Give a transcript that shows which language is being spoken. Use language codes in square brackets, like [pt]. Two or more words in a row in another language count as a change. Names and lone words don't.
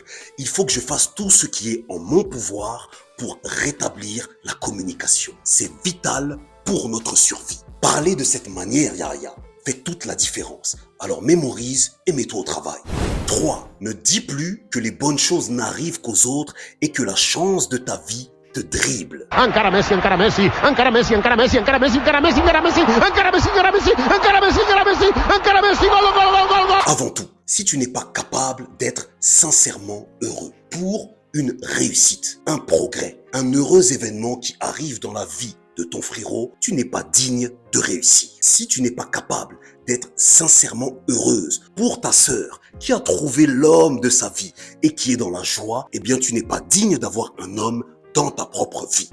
[fr] Il faut que je fasse tout ce qui est en mon pouvoir pour rétablir la communication. C'est vital pour notre survie. » Parler de cette manière, Yaya, fait toute la différence. Alors mémorise et mets-toi au travail. 3. Ne dis plus que les bonnes choses n'arrivent qu'aux autres et que la chance de ta vie te dribble. [ca] Encara Messi, encara Messi, encara Messi, encara Messi, encara Messi, encara Messi, encara Messi, encara Messi, encara Messi, encara Messi, encara Messi, encara Messi, gol, gol, gol, gol, gol. [fr] Avant tout, si tu n'es pas capable d'être sincèrement heureux pour une réussite, un progrès, un heureux événement qui arrive dans la vie de ton frérot, tu n'es pas digne de réussir. Si tu n'es pas capable d'être sincèrement heureuse pour ta sœur qui a trouvé l'homme de sa vie et qui est dans la joie, eh bien tu n'es pas digne d'avoir un homme dans ta propre vie.